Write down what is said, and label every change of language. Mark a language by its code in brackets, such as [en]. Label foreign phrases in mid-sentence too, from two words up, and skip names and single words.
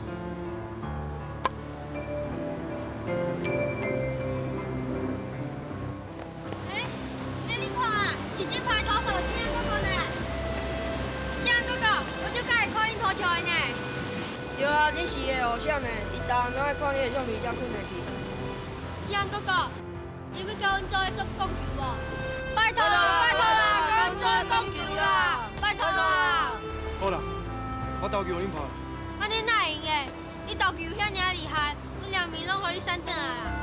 [nan] 你看啊，是金牌投手金安哥哥呢。金安哥哥，我就该看你投球的呢。对啊，你是个偶像呢，伊当然拢爱看你的相片才困得去。志安哥哥，你要跟阮做伙做讲球无？拜托啦，拜托啦，跟阮做伙讲球啦，拜托啦！好啦，我投球互恁拍啦。安尼哪会用的？你投球遐尔厉害，阮连面拢互你闪转啊啦！